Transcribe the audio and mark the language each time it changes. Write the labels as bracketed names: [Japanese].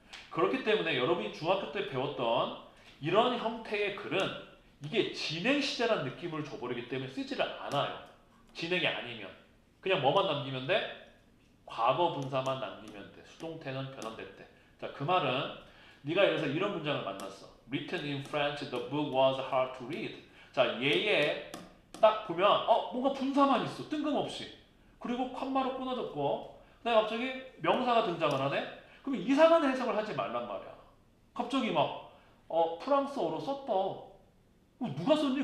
[Korean] 그렇기 때문에 여러분이 중학교 때 배웠던 이런 형태의 글은 이게 진행 시제라는 느낌을 줘버리기 때문에 쓰지를 않아요. 진행이 아니면 그냥 뭐만 남기면 돼? 과거 분사만 남기면 돼. 수동태는 변환될 때. 자, 그 말은 네가 예를 들어서 이런 문장을 만났어. [English] Written in French, the book was hard to read. [Korean] 자, 얘에 딱 보면 뭔가 분사만 있어. 뜬금없이. 그리고 콤마로 끊어졌고 그다음에 갑자기 명사가 등장을 하네. 그럼 이상한 해석을 하지 말란 말이야. 갑자기 막 프랑스어로 썼다. 누가 썼니?